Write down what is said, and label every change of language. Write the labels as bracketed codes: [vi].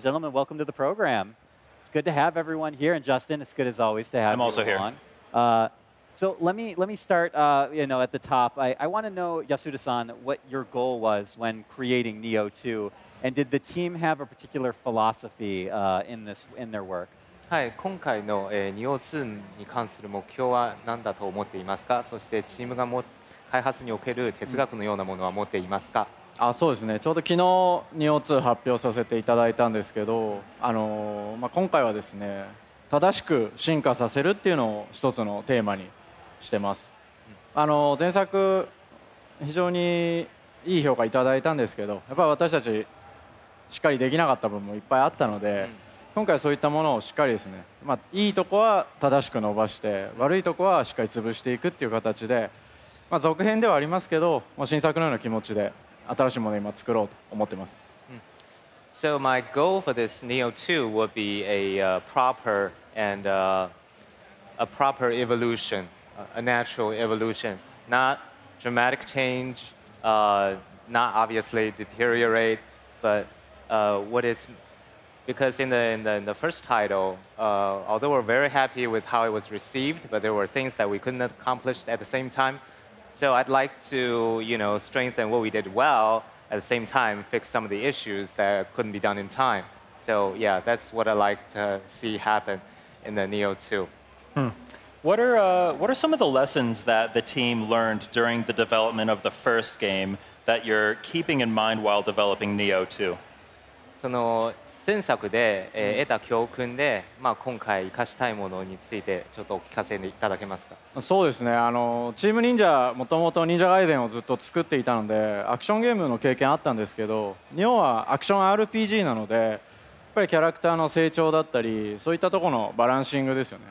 [en] Gentlemen, welcome to the program. It's good to have everyone here, and Justin, it's good as always to have you I'm also along. here. So let me start, at the top. I want to know, Yasuda-san, what your goal was when creating Nioh 2. And did the team have a particular philosophy in their work? [ja] はい、今回の、202に関する目標は何だと思っていますか。そしてチームが開発における哲学のようなものは持っていますか。そうですね。ちょうど昨日202発表させていただいたんですけど、今回はですね、正しく進化させるっていうのを一つのテーマにしてます。前作非常にいい評価いただいたんですけど、やっぱり私たちしっかりできなかった部分もいっぱいあったので、今回はそういったものをしっかりですね、いいとこは正しく伸ばして悪いとこはしっかり潰していくっていう形で、続編ではありますけど、新作のような気持ちで新しいものを今作ろうと思ってます。 [en] So my goal for this Nioh 2 would be a proper and a proper evolution, a natural evolution, not dramatic change, not obviously deteriorate, but what is, because in the first title, although we're very happy with how it was received, but there were things that we couldn't accomplish at the same time. So I'd like to, strengthen what we did well, at the same time fix some of the issues that couldn't be done in time. So yeah, that's what I like to see happen in the Nioh 2. What are some of the lessons that the team learned during the development of the first game that you're keeping in mind while developing Nioh 2? [ja] その前作で、得た教訓で、今回生かしたいものについてちょっとお聞かせいただけますか。そうですね。チーム忍者もともと忍者ガイデンをずっと作っていたので、アクションゲームの経験あったんですけど、日本はアクション RPG なので、やっぱりキャラクターの成長だったり、そういったところのバランシングですよね。